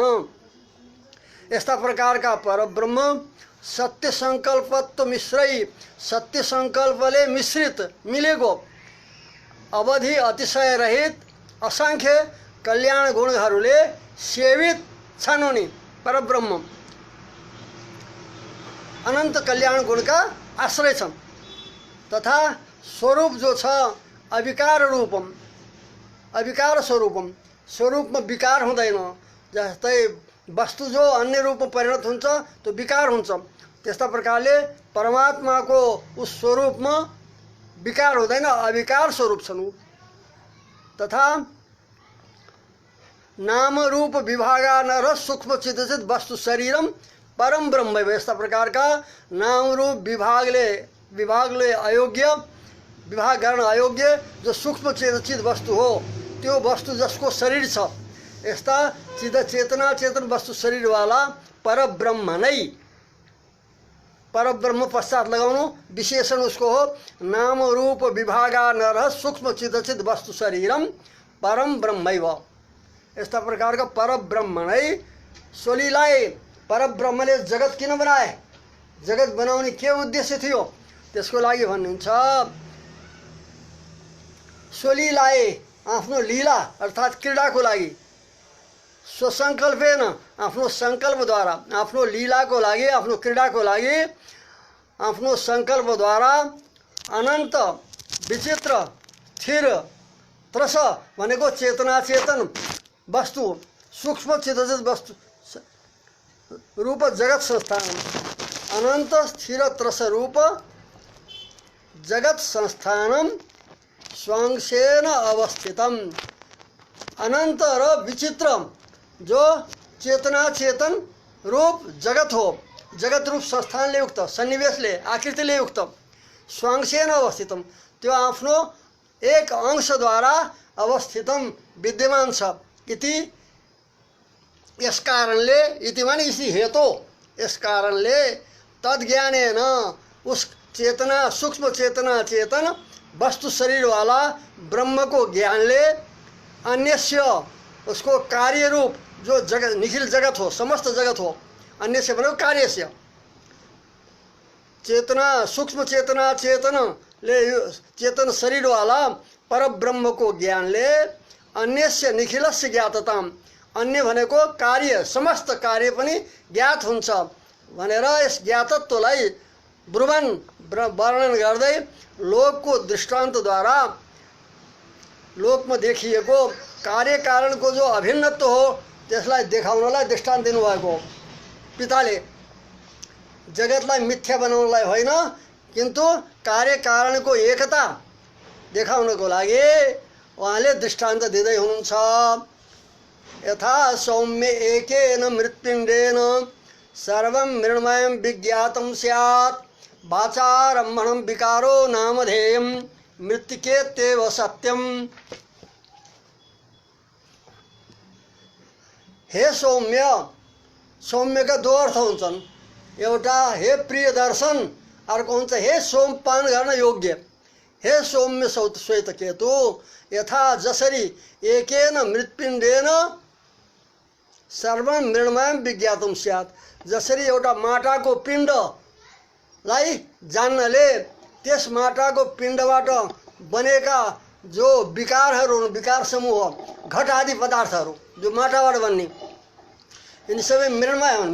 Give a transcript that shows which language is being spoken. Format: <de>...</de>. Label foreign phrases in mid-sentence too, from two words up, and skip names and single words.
<ne>यस्ता प्रकारका परब्रह्म सत्य सङ्कल्पत्व मिश्रै, सत्य सङ्कल्पले मिश्रित मिलेको अवधि अतिशय रहित असङ्ख्य कल्याण गुणहरूले सेवित छन्। उनी परब्रह्म अनन्त कल्याण गुणका आश्रय छन्। तथा स्वरूप जो छ</ne> <sa>अविकार रूपम, अविकार स्वरूपम,</sa> <ne>स्वरूपमा विकार हुँदैन। जस्तै वस्तु जो अन्य रूपमा परिणत हुन्छ त्यो विकार हुन्छ, त्यस्ता प्रकारले परमात्माको उस स्वरूपमा विकार हुँदैन, अविकार स्वरूप छन्।</ne> <sa>तथा नाम रूप विभागानर सूक्ष्म चित्त वस्तु शरीरम परम ब्रह्म।</sa> <ne>यस्ता प्रकारका</ne> <sa>नाम रूप विभागले अयोग्य, विभाग गर्न अयोग्य जो सूक्ष्म चित वस्तु हो, त्यो वस्तु जसको शरीर छ, यस्ता चिद चेतना चेतन वस्तु शरीरवाला परब्रह्म नै, परब्रह्म पश्चात लगाउनु विशेषण उसको हो नाम रूप विभागानर सूक्ष्म चित वस्तु शरीरम परम ब्रह्मैव।</sa> <ne>यस्ता प्रकारका परब्रह्म नै सोलीलाई, परब्रह्मले जगत किन बनाए, जगत बनाउने के उद्देश्य थियो, त्यसको लागि भन्नुहुन्छ सोलीलाई आफ्नो लीला अर्थात् क्रीडाको लागि स्वसङ्कल्पेन आफ्नो सङ्कल्पद्वारा, आफ्नो लीलाको लागि, आफ्नो क्रीडाको लागि आफ्नो सङ्कल्पद्वारा अनन्त विचित्र स्थिर त्रस भनेको चेतना चेतन वस्तु सूक्ष्म चित्त वस्तु रूप जगत संस्थान अनन्त स्थिर त्रस रूप जगत</ne> <sa>संस्थानम स्वांशेन अवस्थितम।</sa> <ne>अनंत र विचित्र जो चेतना चेतन रूप जगत हो, जगत रूप संस्थानले युक्त, सन्निवेशले आकृतिले युक्त,</ne> <sa>स्वांशेन अवस्थितम,</sa> <ne>त्यो आफ्नो एक अंशद्वारा अवस्थितम विद्यमान छ। इति यस कारणले, इति माने</ne> <hi>इसी हेतु,</hi> <ne>यस कारणले तद्ज्ञानेन उस चेतना सूक्ष्म चेतना चेतन वस्तु शरीर</ne> <hi>वाला ब्रह्म को</hi> <ne>ज्ञानले अन्यस्य उसको कार्य रूप जो जगत निखिल जगत हो, समस्त जगत हो, अन्यस्य भनेको कार्यस्य, चेतना सूक्ष्म चेतना चेतन ले चेतन शरीर वाला पर ब्रह्म को ज्ञानले</ne> <sa>अन्यस्य निखिलस्य ज्ञातताम,</sa> <ne>अन्य भनेको कार्य समस्त कार्य पनि ज्ञात हुन्छ भनेर यस ज्ञातत्वलाई ब्रुवन वर्णन गर्दै लोकको दृष्टान्तद्वारा लोकमा देखिएको कार्य कारणको जो अभिन्नत्व हो त्यसलाई देखाउनलाई दृष्टान्त दिनुभएको हो। पिताले जगतलाई मिथ्या बनाउनलाई होइन, किन्तु कार्य कारणको एकता देखाउनको लागि उहाँले दृष्टान्त दिँदै हुनुहुन्छ।</ne> <sa>यथा सौम्य एकेन मृत्पिण्डेन सर्वं मृण्मयं विज्ञातं स्यात् वाचारम्भणं विकारो नामधेयं मृत्तिकेत्येव सत्यम।</sa> <ne>हे सौम्य, सौम्यका दो अर्थ हुन्छन्, एउटा हे प्रिय दर्शन, अर्को हुन्छ हे सोमपान गर्न योग्य। हे सौम्य श्वेत केतु, यथा जसरी</ne> <sa>एकेन मृत्पिण्डेन सर्वं मृण्मयं विज्ञातं स्यात्,</sa> <ne>जसरी एउटा माटाको पिण्डलाई जान्नले त्यस माटाको पिण्डबाट बनेका जो विकारहरू, विकार समूह घट आदि पदार्थहरू जो माटाबाट बन्ने, यिनी सबै मृण्मय हुन्।</ne>